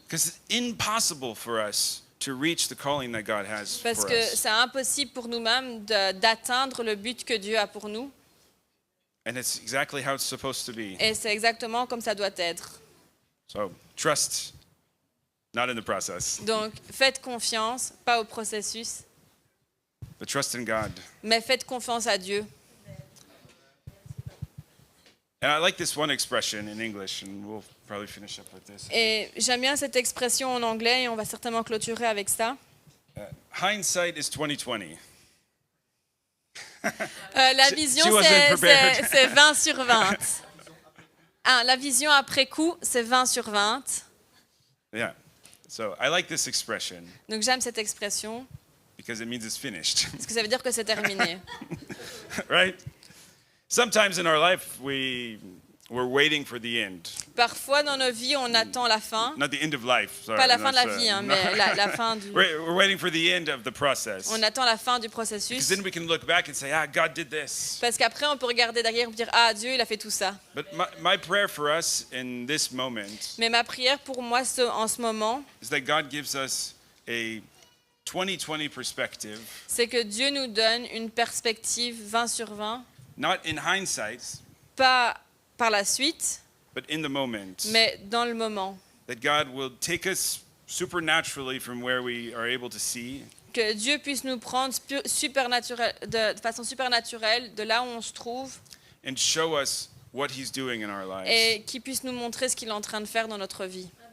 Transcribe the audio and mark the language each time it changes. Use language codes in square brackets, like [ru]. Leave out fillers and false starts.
[en] Because it's impossible for us to reach the calling that God has [fr] parce [en] for [fr] que [en] us. [fr] c'est impossible pour nous-mêmes d'atteindre le but que Dieu a pour nous. [en] And it's exactly how it's supposed to be. [fr] Et c'est exactement comme ça doit être. [en] So trust, not in the process, [fr] Donc, faites confiance, pas au processus, [en] but trust in God. [fr] mais faites confiance à Dieu. [en] And I like this one expression in English, and we'll probably finish up with this. [fr] Et j'aime bien cette expression en anglais et on va certainement clôturer avec ça. [en] Hindsight is 20/20. [fr] La vision, [en] she wasn't prepared. [fr] c'est 20 sur 20. Ah, la vision après coup, c'est 20 sur 20. [en] Yeah. So I like this expression [fr] Donc j'aime cette expression, [en] because it means it's finished, [fr] parce que ça veut dire que c'est terminé. [en] right? Sometimes in our life we're waiting for the end. [fr] Parfois dans nos vies, on attend la fin. [en] Not the end of life. Sorry, [fr] Pas la fin de la [en] that's, [fr] vie, hein, [en] no. [fr] mais la fin du... [en] We're waiting for the end of the process. [fr] On attend la fin du [en] Because [fr] processus. [en] then we can look back and say, God did this. [fr] Parce qu'après, on peut regarder derrière et dire « Ah, Dieu, il a fait tout ça. [en] But my prayer for us in this moment » [fr] Mais ma prière pour moi en ce moment, [en] is that God gives us a 20/20 perspective, [fr] c'est que Dieu nous donne une perspective 20 sur 20, [en] not in hindsight, [fr] pas par la suite, [en] but in the moment. [fr] mais dans le moment. [en] That God will take us supernaturally from where we are able to see, [fr] Que Dieu puisse nous prendre de façon supernaturelle de là où on se trouve [en] and show us what He's doing in our lives. [fr] et qu'il puisse nous montrer ce qu'il est en train de faire dans notre vie.